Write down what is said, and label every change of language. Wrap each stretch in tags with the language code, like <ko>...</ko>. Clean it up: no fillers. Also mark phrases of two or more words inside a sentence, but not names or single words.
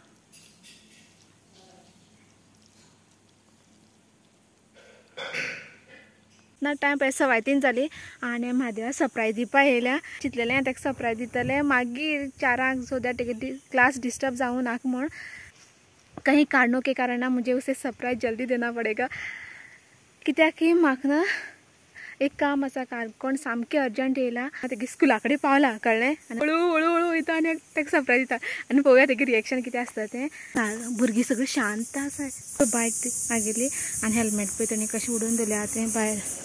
<kok>ना टायम पळय 3:15 जाली आनी म्हादेवा सरप्रायज दिवपा येयल्या। चिंतलेलें हांव ताका सरप्रायज दितलें मागीर 4</kok> <en>so that</en> <kok>तेगे क्लास डिस्टर्ब जावं नाका म्हूण।</kok> <hi>कहीं कारणों के कारण ना मुझे उसे सरप्राइज जल्दी देना पड़ेगा,</hi> <kok>कित्याक की म्हाका ना एक काम आसा। काणकोण सामकें अर्जंट येयला, तेगे स्कुला कडेन पावला, कळ्ळें। आनी हळू वयता आनी ताका सरप्रायज दिता आनी पळोवया तेगे रिएक्शन कितें आसता तें। भुरगीं सगळीं शांत आसा। बायक आगेली आनी हेल्मेट पळय तेणी कशें उडोवन दवरल्या तें भायर।</kok>